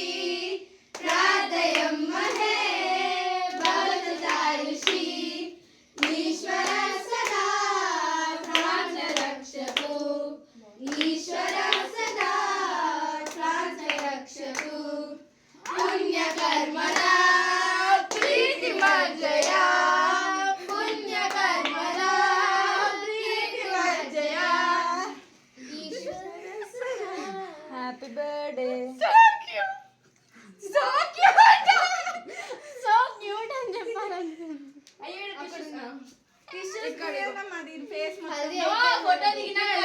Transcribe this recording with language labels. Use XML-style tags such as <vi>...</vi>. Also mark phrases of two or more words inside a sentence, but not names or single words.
<sa>प्रार्थयम्महे भवशतायुषी ईश्वर सदा प्राणरक्षतु ईश्वर सदा प्राणरक्षतु पुण्यकर्मणा प्रीतिमर्जया पुण्यकर्मणा प्रीतिमर्जया ईश्वर सदा</sa> <en>Happy birthday so cute so cute</en> <te>అని చెప్పాలనుకుంటున్నా అయ్యో టిష్యూస్ కూడా మాది ఫేస్ ఫోటో దిగినా</te>